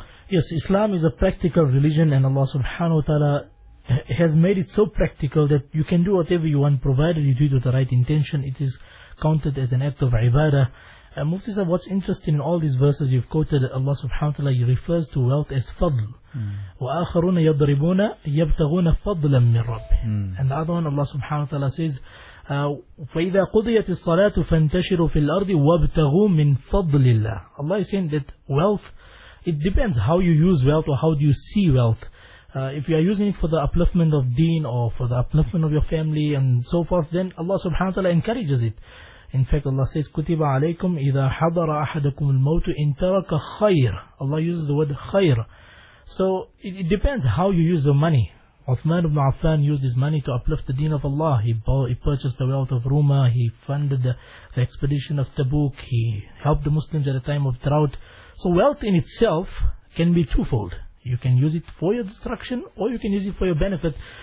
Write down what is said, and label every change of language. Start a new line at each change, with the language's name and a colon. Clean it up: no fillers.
English: Yes, Islam is a practical religion, and Allah subhanahu wa ta'ala has made it so practical that you can do whatever you want, provided you do it with the right intention. It is counted as an act of ibadah. Mufti Sahib, what's interesting in all these verses you've quoted, Allah subhanahu wa ta'ala, he refers to wealth as fadl.
Arabic: وَآخَرُونَ يَضْرِبُونَ يَبْتَغُونَ فَضْلًا مِّن رَبِّهِ.
English: And the other one, Allah subhanahu wa ta'ala says,
Arabic: فَإِذَا قُضِيَتِ الصَّلَاةُ فَانْتَشِرُوا فِي الْأَرْضِ وَابْتَغُوا مِّن فَضْلِ اللَّهِ.
English: Allah is saying that wealth, it depends how you use wealth or how do you see wealth. If you are using it for the upliftment of deen or for the upliftment of your family and so forth, then Allah subhanahu wa ta'ala encourages it. In fact, Allah says,
Arabic: كُتِبَ عَلَيْكُمْ إِذَا حَضَرَ أَحَدَكُمُ الْمَوْتُ إِن تَرَكَ خَيْرٌ.
English: Allah uses the word khayr. So it depends how you use the money. Uthman ibn Affan used his money to uplift the deen of Allah. He purchased the wealth of Rumah, he funded the expedition of Tabuk, he helped the Muslims at a time of drought. So wealth in itself can be twofold. You can use it for your destruction or you can use it for your benefit.